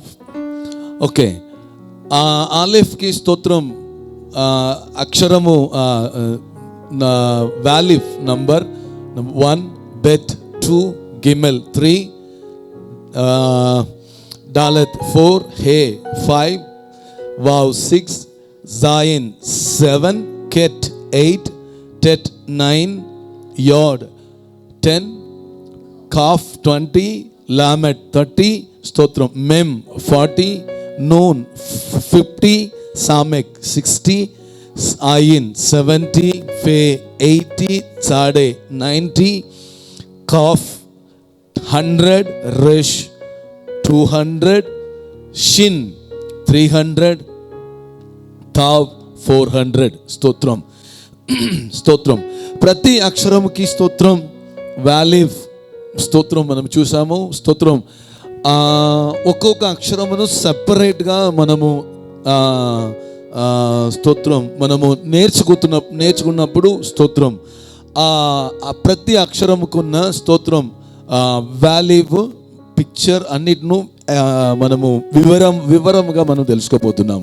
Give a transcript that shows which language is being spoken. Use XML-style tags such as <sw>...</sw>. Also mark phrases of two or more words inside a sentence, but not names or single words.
<te>ఓకే. ఆలిఫ్కి స్తోత్రం అక్షరము వాలిఫ్ నంబర్ 1, బెత్ 2, గిమెల్ 3, డాలత్ 4, హే 5, వావ్ 6, జాయిన్ 7, కెట్ 8, Tet 9, Yod 10, Kaf 20, Lamed 30, స్తోత్రం, Mem 40, Noon 50, Samek 60, Ayin 70, Fe 80, Tzade 90, Kaf 100, Resh 200, Shin 300, Tav 400. స్తోత్రం స్తోత్రం. ప్రతి అక్షరముకి స్తోత్రం. వాలివ్ స్తోత్రం మనం చూసాము. స్తోత్రం. ఒక్కొక్క అక్షరమును సపరేట్గా మనము స్తోత్రం మనము నేర్చుకున్నప్పుడు స్తోత్రం ప్రతి అక్షరముకున్న స్తోత్రం</te> <en>value picture</en> <te>అన్నిటిను మనము వివరంగా మనం తెలుసుకోబోతున్నాము.</te>